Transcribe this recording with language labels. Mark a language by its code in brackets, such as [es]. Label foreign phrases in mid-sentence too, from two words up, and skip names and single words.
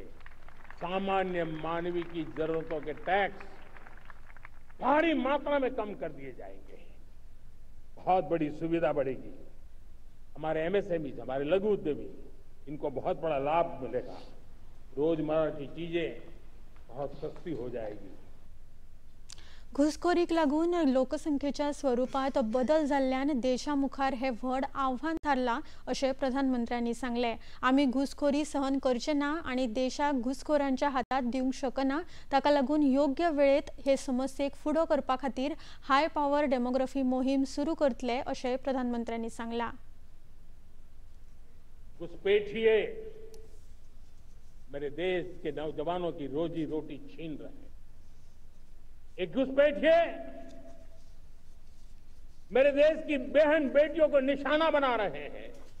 [hi] सामान्य मानवीय की जरूरतों के टैक्स भारी मात्रा में कम कर दिए जाएंगे। बहुत बड़ी सुविधा बढ़ेगी। हमारे एमएसएमई, हमारे लघु उद्यमी, इनको बहुत बड़ा लाभ मिलेगा। रोजमर्रा की चीजें बहुत सस्ती हो जाएगी। [kok] घुसखोरीक लागून लोकसंख्येच्या स्वरूपात बदल जाल्ल्यान देशामुखार हे व्हड आव्हान थारला अशें प्रधानमंत्र्यांनी सांगले। आमी घुसखोरी सहन करचे ना आणि देशाक घुसखोरांच्या हातात दिवंक शकना। ताका लागून योग्य वेळेत हे समस्येक फुडो करपा खातीर [en] high power demography [kok] मोहीम सुरू करतले अशें प्रधानमंत्र्यांनी सांगला। [hi] घुसपैठिए मेरे देश के नौजवानों की रोजी रोटी छीन रहे हैं। एक घुसपैठिए मेरे देश की बहन बेटियों को निशाना बना रहे हैं।